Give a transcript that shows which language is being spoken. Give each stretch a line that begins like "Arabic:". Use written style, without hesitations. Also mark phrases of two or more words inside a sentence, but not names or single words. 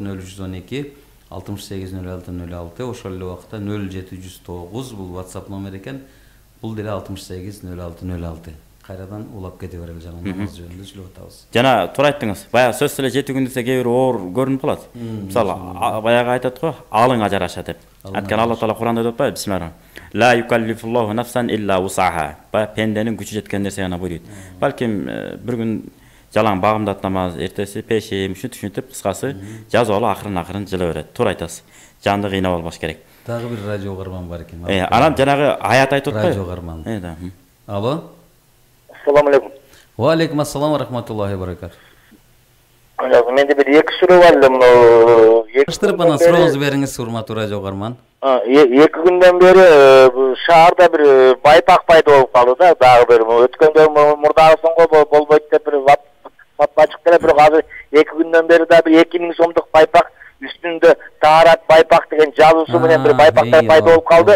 Kyrgyz: 0312 68 06 06, ошол эле убакта 0709 бул WhatsApp номер экен. Бул деле 68 06 06. Кайрадан улап кете берели жана намаз жөнүндө сүйлөп атабыз. Жана туура айттыңыз. Баягы сөз эле 7 күн десе кээ бир оор көрүнүп калат. Мисалы, баягы айтат го, алыңа жараша деп. Анткени Алла Таала Куранда деп атпайбы? Бисмиллахир.
Arabic: لا يكلف الله نفسا إلا وسعها.
Kyrgyz: Пенденин күчү жеткен нерсе гана буйройт. Балким бир күн жалаң багымдат намаз, эртеси пешим, ушинтип кыскасы жазып алып акырын жыла берет. Туура айтасыз. Жанды кыйнап албаш керек. Дагы бир радио угарман бар экен. Анан жанагы аят айтып атпайбы? Радио угарман. Алло.
Arabic: السلام عليكم. وعليكم السلام ورحمة الله وبركاته.
Kyrgyz: Менде бир эки суроо бар эле, мына Кыштырып анан сурооңузду бериңиз, урматтуу радио угарман. 2 күндөн бери шаарда бир байпак пайда болуп калды да, дагы бир өткөндө мурдагысынга болбойт деп бир фатва чыкты эле, бирок азыр 2 күндөн бери да бир 2000 сомдук байпак үстүндө таарат байпак деген жазуусу менен бир байпактар пайда болуп калды.